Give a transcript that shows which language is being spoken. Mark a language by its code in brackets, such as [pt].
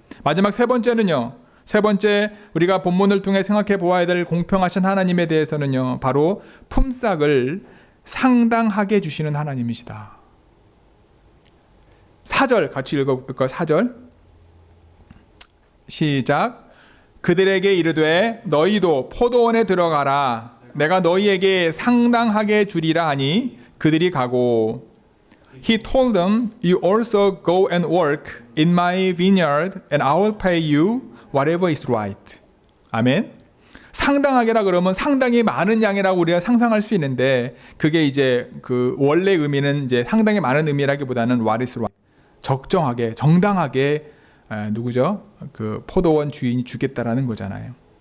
[ko] 마지막 세 번째는요, 우리가 본문을 통해 생각해 보아야 될 공평하신 하나님에 대해서는요, 바로 품삯을 상당하게 주시는 하나님이시다. 4절 같이 읽어볼까요? 4절 시작. 그들에게 이르되 너희도 포도원에 들어가라. 내가 너희에게 상당하게 주리라 하니 그들이 가고, [en] He told them, You also go and work in my vineyard, and I will pay you whatever is right. [ko] 아멘. 상당하게라 그러면 상당히 많은 양이라고 우리가 상상할 수 있는데, 그게 이제 그 원래 의미는 이제 상당히 많은 의미라기보다는 [en] what is right. [ko] 적정하게, 정당하게 누구죠? 그 포도원 주인이 주겠다라는 거잖아요.